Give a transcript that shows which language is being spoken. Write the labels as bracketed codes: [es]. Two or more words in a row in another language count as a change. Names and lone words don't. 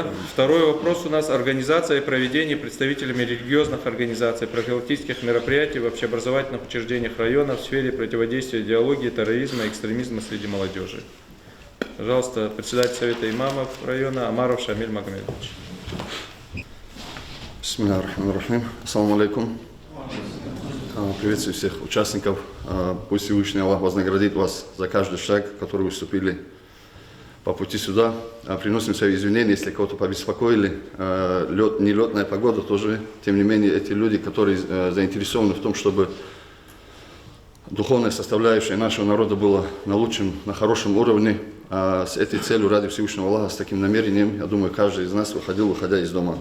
[ru] Второй вопрос у нас: организация и проведение представителями религиозных организаций профилактических мероприятий в общеобразовательных учреждениях района в сфере противодействия идеологии, терроризма и экстремизма среди молодежи. Пожалуйста, председатель Совета имамов района Омаров Шамиль Магомедович. [ar] بسم الله الرحمن الرحيم. السلام عليكم. [ru] Приветствую всех участников. Пусть Всевышний Аллах вознаградит вас за каждый шаг, который вы вступили по пути сюда. Приносим свои извинения, если кого-то побеспокоили. Нелетная погода тоже. Тем не менее, эти люди, которые заинтересованы в том, чтобы духовная составляющая нашего народа была на хорошем уровне, с этой целью ради Всевышнего Аллаха, с таким намерением, я думаю, каждый из нас выходя из дома.